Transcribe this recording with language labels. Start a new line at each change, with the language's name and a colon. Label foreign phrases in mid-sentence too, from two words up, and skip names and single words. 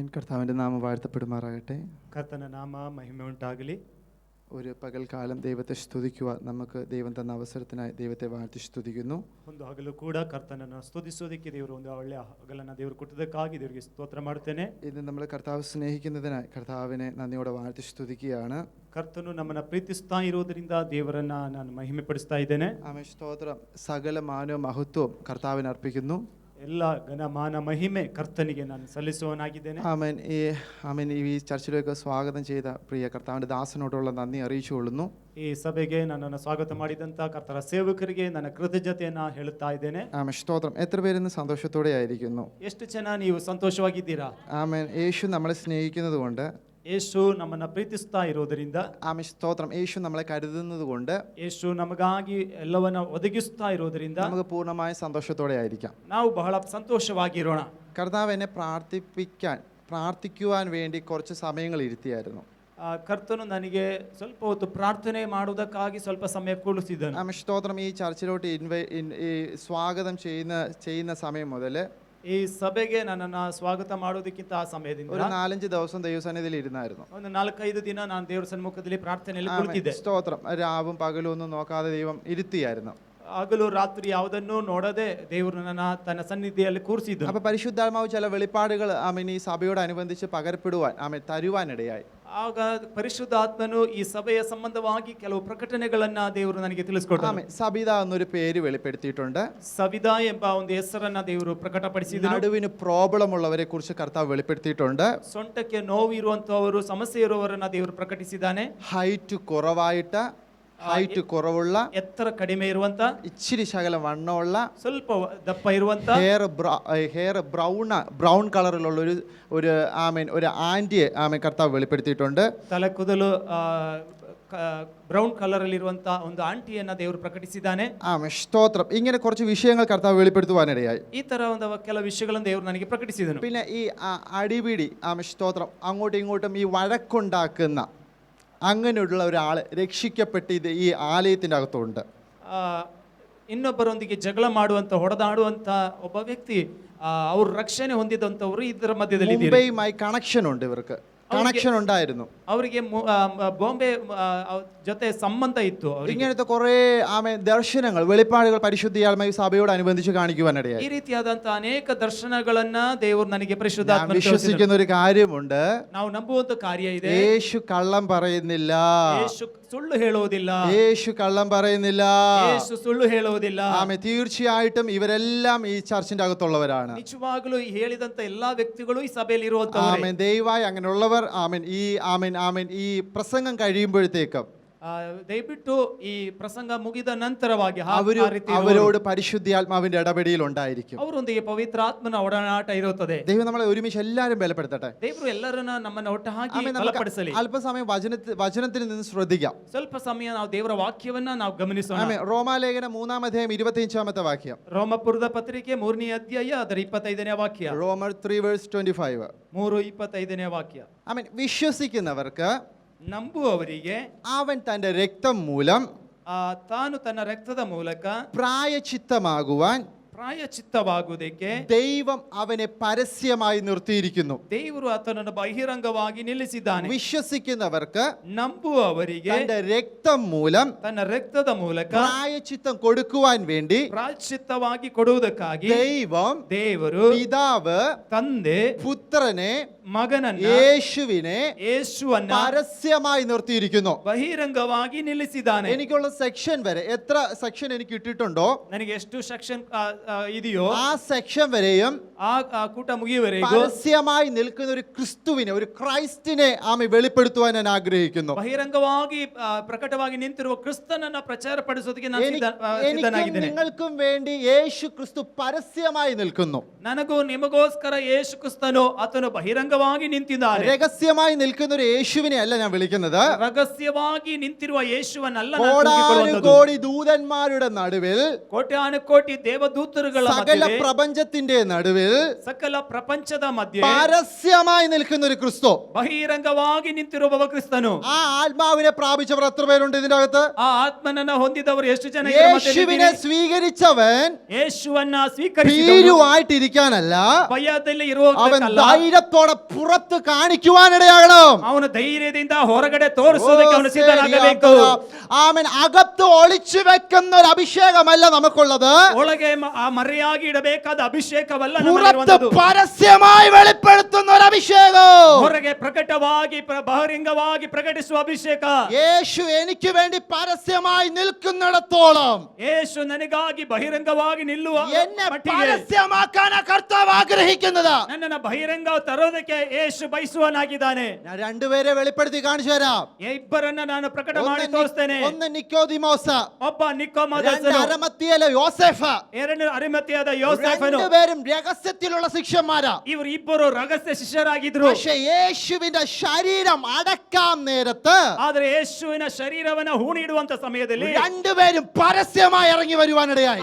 Malayalam: കർത്താവിൻ്റെ നാമം വാഴ്ത്തപ്പെടുമാറാകട്ടെ.
Kannada: ಕರ್ತನ ನಾಮ ಮಹಿಮೆ ಉಂಟಾಗಲಿ.
Malayalam: ഒരു പകൽക്കാലം ദൈവത്തെ സ്തുതിക്കുവാൻ നമുക്ക് ദൈവം തന്ന അവസരത്തിനായി ദൈവത്തെ വാഴ്ത്തി സ്തുതിക്കുന്നു.
Kannada: ಒಂದು ಹಗಲು ಕೂಡ ಕರ್ತನನ್ನು ಸ್ತುತಿಸೋದಕ್ಕೆ ದೇವರು ಒಂದು ಒಳ್ಳೆಯ ಹಗಲನ್ನು ದೇವರು ಕೊಟ್ಟದಕ್ಕಾಗಿ ದೇವರಿಗೆ ಸ್ತೋತ್ರ ಮಾಡುತ್ತೇನೆ.
Malayalam: ഇന്ന് നമ്മൾ കർത്താവ് സ്നേഹിക്കുന്നതിനായി കർത്താവിനെ നന്ദിയോടെ വാഴ്ത്തി സ്തുതിക്കുകയാണ്.
Kannada: ಕರ್ತನು ನಮ್ಮನ್ನು ಪ್ರೀತಿಸ್ತಾ ಇರೋದರಿಂದ ದೇವರನ್ನ ನಾನು ಮಹಿಮೆ ಪಡಿಸ್ತಾ ಇದ್ದೇನೆ.
Malayalam: ആമേൻ. സ്തോത്രം. സകല മാനവും മഹത്വവും കർത്താവിന് അർപ്പിക്കുന്നു.
Kannada: ಎಲ್ಲ ಘನ ಮಾನ ಮಹಿಮೆ ಕರ್ತನಿಗೆ ನಾನು ಸಲ್ಲಿಸುವನಾಗಿದ್ದೇನೆ.
Malayalam: ആമേൻ. ഈ ചർച്ചിലേക്ക് സ്വാഗതം ചെയ്ത പ്രിയ കർത്താവിൻ്റെ ദാസനോടുള്ള നന്ദി അറിയിച്ചുകൊള്ളുന്നു.
Kannada: ಈ ಸಭೆಗೆ ನನ್ನನ್ನು ಸ್ವಾಗತ ಮಾಡಿದಂತ ಕರ್ತರ ಸೇವಕರಿಗೆ ನನ್ನ ಕೃತಜ್ಞತೆಯನ್ನ ಹೇಳುತ್ತಾ ಇದ್ದೇನೆ.
Malayalam: ആമേൻ. സ്തോത്രം. എത്ര പേരിന്ന് സന്തോഷത്തോടെ ആയിരിക്കുന്നു?
Kannada: ಎಷ್ಟು ಜನ ನೀವು ಸಂತೋಷವಾಗಿದ್ದೀರಾ?
Malayalam: ആമേൻ. യേശു നമ്മളെ സ്നേഹിക്കുന്നത് കൊണ്ട്,
Kannada: ಯೇಸು ನಮ್ಮನ್ನು ಪ್ರೀತಿಸ್ತಾ ಇರೋದರಿಂದ,
Malayalam: ആമേൻ. സ്തോത്രം. യേശു നമ്മളെ കരുതുന്നത് കൊണ്ട്,
Kannada: ಯೇಸು ನಮಗಾಗಿ ಎಲ್ಲವನ್ನ ಒದಗಿಸ್ತಾ ಇರೋದರಿಂದ
Malayalam: നമുക്ക് പൂർണ്ണമായ സന്തോഷത്തോടെ ആയിരിക്കാം.
Kannada: ನಾವು ಬಹಳ ಸಂತೋಷವಾಗಿರೋಣ.
Malayalam: കർത്താവ് എന്നെ പ്രാർത്ഥിക്കുവാൻ വേണ്ടി കുറച്ച് സമയങ്ങൾ ഇരുത്തിയായിരുന്നു.
Kannada: ಕರ್ತನು ನನಗೆ ಸ್ವಲ್ಪ ಹೊತ್ತು ಪ್ರಾರ್ಥನೆ ಮಾಡುವುದಕ್ಕಾಗಿ ಸ್ವಲ್ಪ ಸಮಯ ಕೂಡಿಸಿದನು.
Malayalam: ആമേൻ. സ്തോത്രം. ഈ ചർച്ചിലോട്ട് സ്വാഗതം ചെയ്യുന്ന സമയം മുതൽ
Kannada: ಈ ಸಭೆಗೆ ನನ್ನನ್ನು ಸ್ವಾಗತ ಮಾಡೋದಕ್ಕಿಂತ ಆ ಸಮಯದಿಂದ
Malayalam: ഒരു 4-5 ദിവസം ദൈവസന്നിധിയിൽ ഇരുന്നായിരുന്നു.
Kannada: ಒಂದು 4-5 ದಿನ ನಾನು ದೇವರ ಸನ್ಮುಖದಲ್ಲಿ ಪ್ರಾರ್ಥನೆಯಲ್ಲಿ ಕುಳಿತಿದ್ದೆ.
Malayalam: സ്തോത്രം. രാവും പകലും ഒന്നും നോക്കാതെ ദൈവം ഇരുത്തിയായിരുന്നു.
Kannada: ಹಗಲು ರಾತ್ರಿ ಯಾವುದನ್ನು ನೋಡದೆ ದೇವರು ನನ್ನ ತನ್ನ ಸನ್ನಿಧಿಯಲ್ಲಿ ಕೂರಿಸಿದ್ದು.
Malayalam: അപ്പൊ പരിശുദ്ധാത്മാവ് ചില വെളിപ്പാടുകൾ ആമേൻ ഈ സഭയോടനുബന്ധിച്ച് പകർപ്പെടുവാൻ ആമേൻ തരുവാനിടയായി.
Kannada: ಆಗ ಪರಿಶುದ್ಧಾತ್ಮನು ಈ ಸಭೆಯ ಸಂಬಂಧವಾಗಿ ಕೆಲವು ಪ್ರಕಟಣೆಗಳನ್ನ ದೇವರು ನನಗೆ ತಿಳಿಸಿಕೊಟ್ಟರು.
Malayalam: ആമേൻ. സബിത എന്നൊരു പേര് വെളിപ്പെടുത്തിയിട്ടുണ്ട്.
Kannada: ಸವಿದಾ ಎಂಬ ಒಂದು ಹೆಸರನ್ನ ದೇವರು ಪ್ರಕಟಪಡಿಸಿದರು.
Malayalam: നടുവിന് പ്രോബ്ലം ഉള്ളവരെ കുറിച്ച് കർത്താവ് വെളിപ്പെടുത്തിയിട്ടുണ്ട്.
Kannada: ಸೊಂಟಕ್ಕೆ ನೋವು ಇರುವಂತವರು, ಸಮಸ್ಯೆ ಇರುವವರನ್ನ ದೇವರು ಪ್ರಕಟಿಸಿದ್ದಾನೆ.
Malayalam: ഹൈറ്റ് കുറവുള്ള,
Kannada: ಎತ್ತರ ಕಡಿಮೆ ಇರುವಂತ,
Malayalam: ഇച്ചിരി ശകലം വണ്ണമുള്ള,
Kannada: ಸ್ವಲ್ಪ ದಪ್ಪ ಇರುವಂತ,
English: hair brown
Malayalam: കളറിലുള്ള ഒരു ആമേൻ ഒരു ആന്റിയെ ആമേൻ കർത്താവ് വെളിപ്പെടുത്തിയിട്ടുണ്ട്.
Kannada: ತಲೆ ಕೂದಲು
English: brown colour
Kannada: ಅಲ್ಲಿ ಇರುವಂತ ಒಂದು ಆಂಟಿಯನ್ನ ದೇವರು ಪ್ರಕಟಿಸಿದ್ದಾನೆ.
Malayalam: ആമേൻ. സ്തോത്രം. ഇങ്ങനെ കുറച്ച് വിഷയങ്ങൾ കർത്താവ് വെളിപ്പെടുത്തുവാനിടയായി.
Kannada: ಈ ತರ ಒಂದು ಕೆಲವು വിഷയಗಳನ್ನು ದೇವರು ನನಗೆ ಪ್ರಕಟಿಸಿದನು.
Malayalam: പിന്നെ ഈ അടിപിടി, ആമേൻ. സ്തോത്രം. അങ്ങോട്ടും ഇങ്ങോട്ടും ഈ വഴക്കുണ്ടാക്കുന്ന അങ്ങനെയുള്ള ഒരാൾ രക്ഷിക്കപ്പെട്ട് ഈ ആലയത്തിൻ്റെ അകത്തുണ്ട്.
Kannada: ಇನ್ನೊಬ್ಬರೊಂದಿಗೆ ಜಗಳ ಮಾಡುವಂತ, ಹೊಡೆದಾಡುವಂತ ಒಬ್ಬ ವ್ಯಕ್ತಿ, ಅವರು ರಕ್ಷಣೆ ಹೊಂದಿದಂತವರು ಇದರ ಮಧ್ಯದಲ್ಲಿ
Malayalam: മുംബൈയുമായി കണക്ഷൻ ഉണ്ട്. ഇവർക്ക് കണക്ഷൻ ഉണ്ടായിരുന്നു.
Kannada: ಅವರಿಗೆ ಬಾಂಬೆ ಜೊತೆ ಸಂಬಂಧ ಇತ್ತು.
Malayalam: ഇങ്ങനത്തെ കുറെ ആമേൻ ദർശനങ്ങൾ, വെളിപ്പാടുകൾ പരിശുദ്ധാത്മാവ് സഭയോട് അനുബന്ധിച്ച് കാണിക്കുവാനിടയായി.
Kannada: ಈ ರೀತಿಯಾದಂತಹ ಅನೇಕ ದರ್ಶನಗಳನ್ನ ದೇವರು ನನಗೆ ಪರಿಶುದ್ಧಾತ್ಮ
Malayalam: വിശ്വസിക്കുന്ന ഒരു കാര്യമുണ്ട്.
Kannada: ನಾವು ನಂಬುವಂತ ಕಾರ್ಯ ಇದೆ.
Malayalam: യേശു കള്ളം പറയുന്നില്ല.
Kannada: ಯೇಸು ಸುಳ್ಳು ಹೇಳುವುದಿಲ್ಲ.
Malayalam: യേശു കള്ളം പറയുന്നില്ല.
Kannada: ಯೇಸು ಸುಳ್ಳು ಹೇಳುವುದಿಲ್ಲ.
Malayalam: ആമേൻ. തീർച്ചയായിട്ടും ഇവരെല്ലാം ഈ ചർച്ചിന്റെ അകത്തുള്ളവരാണ്.
Kannada: ನಿಜವಾಗಲೂ ಹೇಳಿದಂತ ಎಲ್ಲಾ ವ್ಯಕ್ತಿಗಳು ಈ ಸಭೆಯಲ್ಲಿ ಇರುವಂತವರೇ.
Malayalam: ആമേൻ. ദയവായി അങ്ങനെയുള്ളവർ ആമേൻ ഈ പ്രസംഗം കഴിയുമ്പോഴത്തേക്കും
Kannada: ದಯವಿಟ್ಟು ಈ ಪ್ರಸಂಗ ಮುಗಿದ ನಂತರವಾಗಿ
Malayalam: അവരോട് പരിശുദ്ധാത്മാവിന്റെ ഇടപെടൽ ഉണ്ടായിരിക്കും.
Kannada: ಅವರೊಂದಿಗೆ ಪವಿತ್ರಾತ್ಮನ ಒಡನಾಟ ಇರುತ್ತದೆ.
Malayalam: ദൈവം നമ്മളെ ഒരുമിച്ച് എല്ലാവരും ബലപ്പെടുത്തട്ടെ.
Kannada: ದೇವರು ಎಲ್ಲರನ್ನ ನಮ್ಮನ್ನ ಒಟ್ಟಾಗಿ ಬಲಪಡಿಸಲಿ.
Malayalam: അല്പസമയം വചനത്തിൽ നിന്ന് ശ്രദ്ധിക്കാം.
Kannada: ಸ್ವಲ್ಪ ಸಮಯ ನಾವು ದೇವರ ವಾಕ್ಯವನ್ನ ನಾವು ಗಮನಿಸೋಣ.
Malayalam: ആമേൻ. റോമാലേഖനം 3-ാം അധ്യായം 25-ാമത്തെ വാക്യം.
Kannada: ರೋಮಪುರದ ಪತ್ರಿಕೆ 3ನೇ ಅಧ್ಯಾಯ ಅದರ 25ನೇ ವಾಕ್ಯ.
Malayalam: റോമർ 3:25.
Kannada: 3:25ನೇ ವಾಕ್ಯ.
Malayalam: ആമേൻ. വിശ്വസിക്കുന്നവർക്ക്,
Kannada: ನಂಬುವವರಿಗೆ,
Malayalam: അവൻ തന്റെ രക്തം മൂലം
Kannada: ತಾನು ತನ್ನ ರಕ್ತದ ಮೂಲಕ
Malayalam: പ്രായച്ചിത്തമാകുവാൻ
Kannada: ಪ್ರಾಯಚಿತ್ತವಾಗುವುದಕ್ಕೆ
Malayalam: ദൈവം അവനെ പരസ്യമായി നിർത്തിയിരിക്കുന്നു.
Kannada: ದೇವರು ಆತನನ್ನು ಬಹಿರಂಗವಾಗಿ ನಿಲ್ಲಿಸಿದ್ದಾನೆ.
Malayalam: വിശ്വസിക്കുന്നവർക്ക്,
Kannada: ನಂಬುವವರಿಗೆ
Malayalam: തന്റെ രക്തം മൂലം
Kannada: ತನ್ನ ರಕ್ತದ ಮೂಲಕ
Malayalam: പ്രായച്ചിത്തം കൊടുക്കുവാൻ വേണ്ടി
Kannada: ಪ್ರಾಯಚಿತ್ತವಾಗಿ ಕೊಡುವುದಕ್ಕಾಗಿ ದೇವರು
Malayalam: പിതാവ്
Kannada: ತಂದೆ
Malayalam: പുത്രനെ
Kannada: ಮಗನನ್ನ
Malayalam: യേശുവിനെ പരസ്യമായി നിർത്തിയിരിക്കുന്നു.
Kannada: ಬಹಿರಂಗವಾಗಿ ನಿಲ್ಲಿಸಿದ್ದಾನೆ.
Malayalam: എനിക്കുള്ള സെക്ഷൻ വരെ എത്ര സെക്ഷൻ എനിക്ക് ഇട്ടിട്ടുണ്ടോ,
Kannada: ನನಗೆ ಎಷ್ಟು ಸೆಕ್ಷನ್ ಇದೆಯೋ
Malayalam: ആ സെക്ഷൻ വരെയും
Kannada: ಆ ಕೂಟ ಮುಗಿಯುವವರೆಗೂ
Malayalam: പരസ്യമായി നിൽക്കുന്ന ഒരു ക്രിസ്തുവിനെ, ഒരു ക്രൈസ്റ്റിനെ ആമി വെളിപ്പെടുത്തുവാൻ ഞാൻ ആഗ്രഹിക്കുന്നു.
Kannada: ಬಹಿರಂಗವಾಗಿ ಪ್ರಕಟವಾಗಿ ನಿಂತಿರುವ ಕ್ರಿಸ್ತನನ್ನ ಪ್ರಚಾರಪಡಿಸೋದಕ್ಕೆ ನಾನು ಸಿದ್ಧನಾಗಿದ್ದೇನೆ.
Malayalam: നിങ്ങൾക്കും വേണ്ടി യേശു ക്രിസ്തു പരസ്യമായി നിൽക്കുന്നു.
Kannada: ನನಗೂ ನಿಮಗೋಸ್ಕರ ಯೇಸು ಕ್ರಿಸ್ತನು ಆತನು ಬಹಿರಂಗವಾಗಿ ನಿಂತಿದ್ದಾನೆ.
Malayalam: രഹസ്യമായി നിൽക്കുന്ന ഒരു യേശുവിനെ അല്ല ഞാൻ വിളിക്കുന്നത്.
Kannada: ರಹಸ್ಯವಾಗಿ ನಿಂತಿರುವ ಯೇಸುವನ್ನಲ್ಲ
Malayalam: കോടാനുകോടി ദൂതന്മാരുടെ നടുവിൽ
Kannada: ಕೋಟ್ಯಾನುಕೋಟಿ ದೇವದೂತ ಋತುಗಳ
Malayalam: സകല
Kannada: ಮಧ್ಯೆ,
Malayalam: പ്രപഞ്ചത്തിന്റെ നടുവിൽ
Kannada: ಸಕಲ ಪ್ರಪಂಚದ ಮಧ್ಯೆ
Malayalam: പരസ്യമായി നിൽക്കുന്ന ഒരു ക്രിസ്തു.
Kannada: ಬಹಿರಂಗವಾಗಿ ನಿಂತಿರುವವ ಕ್ರಿಸ್ತನು.
Malayalam: ആ ആത്മാവിനെ പ്രാപിച്ചവർ എത്ര പേരുണ്ട് ഇതിന്റെ അകത്ത്?
Kannada: ಆ ಆತ್ಮನನ್ನ ಹೊಂದಿದವರು ಎಷ್ಟು ಜನ ಇದರ ಮಧ್ಯದಲ್ಲಿ
Malayalam: യേശുവിനെ
Kannada: ಇದ್ದೀರಿ?
Malayalam: സ്വീകരിച്ചവൻ
Kannada: ಯೇಸುವನ್ನ ಸ್ವೀಕರಿಸಿದವರು
Malayalam: ഭീരുവായിട്ടിരിക്കാനല്ല,
Kannada: ಭಯದಲ್ಲಿ
Malayalam: അവൻ
Kannada: ಇರುವುದಕ್ಕಲ್ಲ,
Malayalam: ധൈര്യത്തോടെ പുറത്ത് കാണിക്കുവാനിടയാകണം.
Kannada: ಅವನು ಧೈರ್ಯದಿಂದ ಹೊರಗಡೆ ತೋರಿಸೋದಕ್ಕೆ ಅವನು ಸಿದ್ಧನಾಗಬೇಕು.
Malayalam: ആമേൻ. അകത്ത് ഒളിച്ചു വെക്കുന്ന ഒരു അഭിഷേകമല്ല നമുക്കുള്ളത്,
Kannada: ಒಳಗೆ ಆ ಮರೆಯಾಗಿ ಇಡಬೇಕಾದ ಅಭಿಷೇಕವಲ್ಲ
Malayalam: പുറത്ത്
Kannada: ನಮ್ಮಲ್ಲಿರುವಂತದ್ದು.
Malayalam: പരസ്യമായി വെളിപ്പെടുത്തുന്ന ഒരു അഭിഷേകം.
Kannada: ಹೊರಗೆ ಪ್ರಕಟವಾಗಿ ಬಹಿರಂಗವಾಗಿ ಪ್ರಕಟಿಸುವ ಅಭಿಷೇಕ.
Malayalam: യേശു എനിക്ക് വേണ്ടി പരസ്യമായി നിൽക്കുന്നിടത്തോളം
Kannada: ಯೇಸು ನನಗಾಗಿ ಬಹಿರಂಗವಾಗಿ ನಿಲ್ಲುವ
Malayalam: എന്നെ
Kannada: ಮಟ್ಟಿಗೆ
Malayalam: പരസ്യമാക്കാനാ കർത്താവ് ആഗ്രഹിക്കുന്നത്.
Kannada: ನನ್ನನ್ನು ಬಹಿರಂಗ ತರೋದಕ್ಕೆ ಯೇಸು ಬಯಸುವನಾಗಿದ್ದಾನೆ.
Malayalam: ഞാൻ രണ്ടുപേരെ വെളിപ്പെടുത്തി കാണിച്ചു തരാം.
Kannada: ಇಬ್ಬರನ್ನ ನಾನು ಪ್ರಕಟ ಮಾಡಿ ತೋರಿಸ್ತೇನೆ.
Malayalam: ഒന്ന് നിക്കോദിമോസ്,
Kannada: ಒಬ್ಬ ನಿಕೋದೇಮೋಸನು,
Malayalam: രണ്ട് അരമത്തിയിലെ യോസേഫ്.
Kannada: ಎರಡು ಅರಿಮಥೆಯಾದ ಯೋಸೇಫನು.
Malayalam: രണ്ടുപേരും രഹസ്യത്തിലുള്ള ശിഷ്യന്മാരാ.
Kannada: ಇವರು ಇಬ್ಬರು ರಹಸ್ಯ ಶಿಷ್ಯರಾಗಿದ್ರು.
Malayalam: പക്ഷേ യേശുവിന്റെ ശരീരം അടക്കാൻ നേരത്ത്
Kannada: ಆದರೆ ಯೇಸುವಿನ ಶರೀರವನ್ನ ಹೂಣಿಡುವಂತ ಸಮಯದಲ್ಲಿ
Malayalam: രണ്ടുപേരും പരസ്യമായി ഇറങ്ങി വരുവാനിടയായി.